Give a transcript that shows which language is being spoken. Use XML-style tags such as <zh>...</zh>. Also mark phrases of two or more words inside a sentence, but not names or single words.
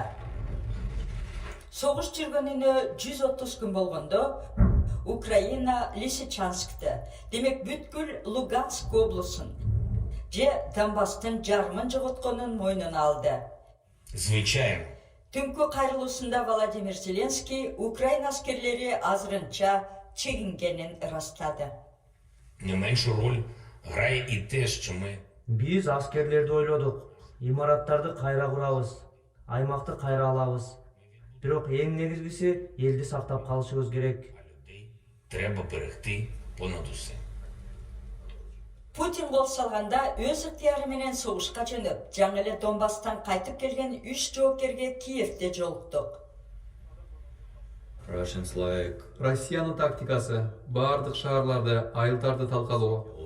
<ky>Согуш жүргөнүнө 130 күн болгондо Украина Лисичанскты, демек бүткүл Луганск облусун же Донбасстын жарымын жоготконун мойнуна алды.</ky> <uk>Звичайно.</uk> <ky>Түнкү кайрылуусунда Владимир Зеленский Украин аскерлери азырынча чегингенин ырастады.</ky> <uk>Не меншу роль грає і те, що ми</uk> <ky>Биз аскерлерди ойлодук. Имараттарды кайра курабыз, аймакты кайра алабыз. Бирок эң негизгиси элди сактап калышыбыз керек.</ky> <uk>треба берегти понад усе.</uk> <ky>Путин кол салганда өз ыктыяры менен согушка жөнөп, жаңы эле Донбасстан кайтып келген 3 жоокерге Киевде жолуктук. Россиянын тактикасы бардык шаарларды, айылдарды талкалоо.</ky>